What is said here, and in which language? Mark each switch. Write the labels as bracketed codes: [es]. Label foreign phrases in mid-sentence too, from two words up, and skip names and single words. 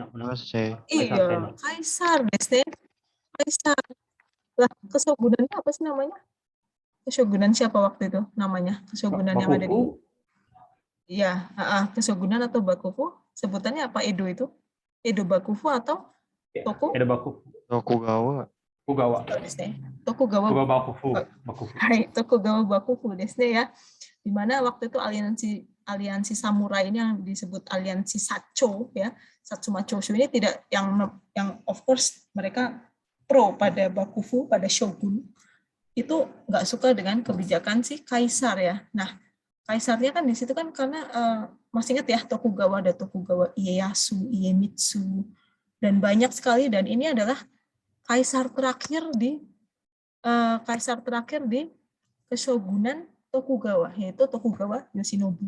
[id] Iya, Kaisar Desne. Kaisar. Lah, keshogunannya apa sih namanya? Keshogunan siapa waktu itu namanya? Keshogunan yang ada di... Iya, keshogunan atau Bakufu. Sebutannya apa Edo itu? Edo Bakufu atau Toku? Edo Bakufu. Tokugawa. Tokugawa Bakufu. Hai, Tokugawa Bakufu desne ya. Di mana waktu itu aliansi samurai ini yang disebut aliansi Sacho ya. Satsuma Choshu ini tidak yang [en] of course [id] mereka pro pada Bakufu, pada Shogun. Itu nggak suka dengan kebijakan si kaisar ya. Nah, kaisarnya kan di situ kan karena masih ingat ya, Tokugawa, ada Tokugawa Ieyasu, Iemitsu, dan banyak sekali, dan ini adalah kaisar terakhir di Keshogunan Tokugawa, yaitu Tokugawa Yoshinobu.